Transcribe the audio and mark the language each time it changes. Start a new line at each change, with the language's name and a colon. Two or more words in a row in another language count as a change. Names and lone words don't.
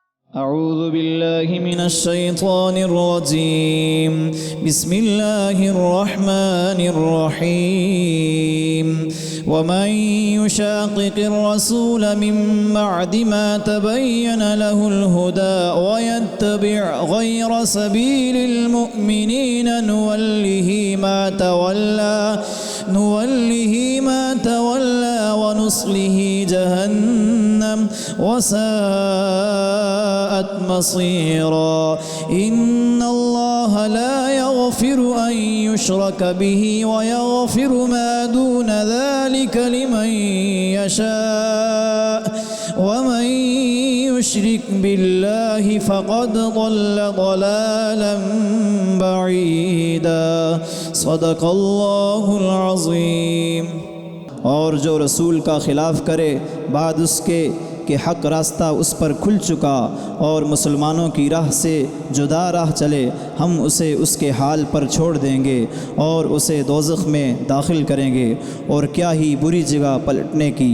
Arabic: أعوذ بالله من الشيطان الرجيم بسم الله الرحمن الرحيم ومن يشاقق الرسول من بعد ما تبين له الهدى ويتبع غير سبيل المؤمنين نوله ما تولى ونصله جهنم وساءت مصيرا إن الله لا يغفر أن يشرك به ويغفر ما دون ذلك لمن يشاء ومن يشرك بالله فقد ضल ضलालन بعيدا صدق الله العظيم.
Urdu: اور جو رسول کا خلاف کرے بعد اس کے کہ حق راستہ اس پر کھل چکا اور مسلمانوں کی راہ سے جدا راہ چلے، ہم اسے اس کے حال پر چھوڑ دیں گے اور اسے دوزخ میں داخل کریں گے اور کیا ہی بری جگہ پلٹنے کی.